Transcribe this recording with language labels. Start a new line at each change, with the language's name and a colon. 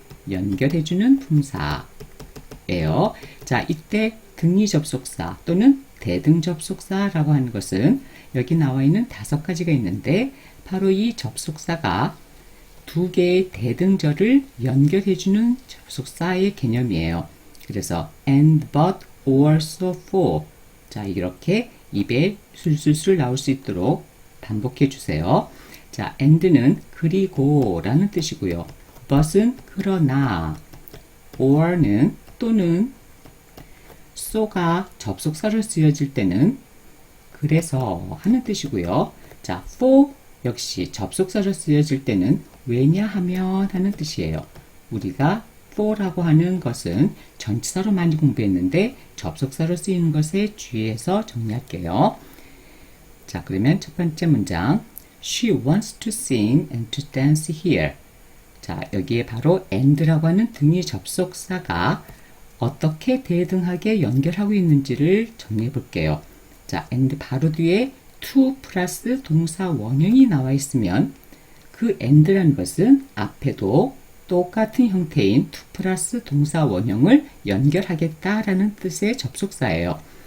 Korean: 연결해주는 품사예요. 자, 이때 등이 접속사 또는 대등 접속사라고 하는 것은 여기 나와 있는 5가지가 있는데 바로 이 접속사가 두 개의 대등절을 연결해주는 접속사의 개념이에요. 그래서
English: and, but, or, so, for.
Korean: 자, 이렇게 입에 술술술 나올 수 있도록 반복해 주세요. 자, and는 그리고 라는 뜻이고요. but은 그러나, or는 또는, so가 접속사로 쓰여질 때는 그래서 하는 뜻이고요. 자, for 역시 접속사로 쓰여질 때는 왜냐하면 하는 뜻이에요. 우리가 for라고 하는 것은 전치사로 많이 공부했는데 접속사로 쓰이는 것에 주의해서 정리할게요. 자, 그러면 첫 번째 문장
English: She wants to sing and to dance here.
Korean: 자, 여기에 바로 and라고 하는 등이 접속사가 어떻게 대등하게 연결하고 있는지를 정리해 볼게요. 자, and 바로 뒤에 to 플러스 동사 원형이 나와 있으면 그 and라는 것은 앞에도 똑같은 형태인 to 플러스 동사 원형을 연결하겠다라는 뜻의 접속사예요.